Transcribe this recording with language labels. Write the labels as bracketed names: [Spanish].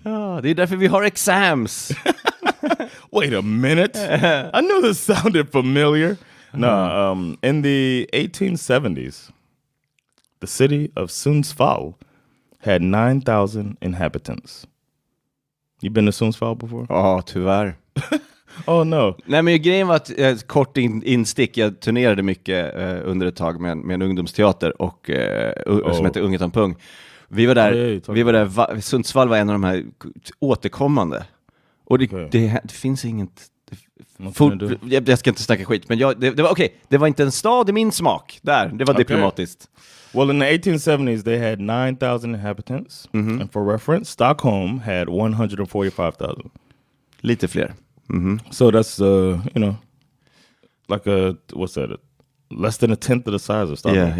[Swedish] Det är därför vi har exams. [English] Wait a minute. I knew this sounded familiar. No, in the 1870s, the city of Sundsvall had 9,000 inhabitants. You been to Sundsvall before? [Swedish] Ja, tyvärr. [English] Oh no. [Swedish] Nej, men grejen var att kort instick. Jag turnerade mycket under ett tag med en ungdomsteater och som heter Unget om Pung. Vi var där. Sundsvall var en av de här återkommande. Och det finns inget. Jag ska inte snacka skit, men det var okej. Det var inte en stad i min smak. Det var diplomatiskt. [English] Well, in the 1870s, they had 9,000 inhabitants. Mm-hmm. And for reference, Stockholm had 145,000. [Swedish] Lite fler. Mm-hmm. [English] So that's, like less than a tenth of the size of Stockholm.